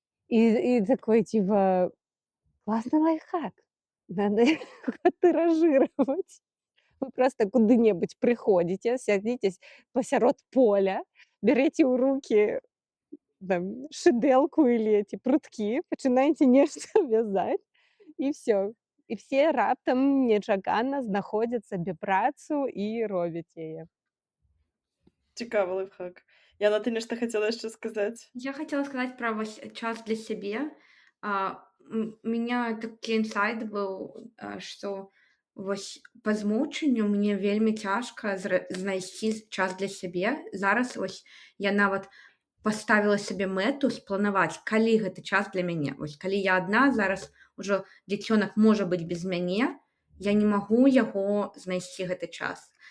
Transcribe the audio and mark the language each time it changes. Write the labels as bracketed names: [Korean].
[Belarusian] І [Russian] такой, типа, классный лайфхак, надо его тиражировать. [Belarusian] Вы просто куды-небудзь прыходзіце, сядзіцесь пасярод поля, бярэце ў рукі там шыдэлку [Russian] или эти пруткі, [Belarusian] пачынаеце нешта вязаць, і всё. І все раптам нечакана знаходзяць сабе працу і робяць яе. Цікавы лайфхак. Яна, ты нешта хацела яшчэ сказаць? [Russian] Я хотела сказать про [Belarusian] час [Russian] для себе. У меня [Belarusian] такі інсайт быў, што па змучанню мне вельмі цяжка знайсці час для сябе. Зараз я нават паставіла сабе мэту спланаваць, калі гэты час для мяне. Калі я адна, зараз ужо дзіцёнак можа быць без мяне, я не магу яго знайсці гэты час.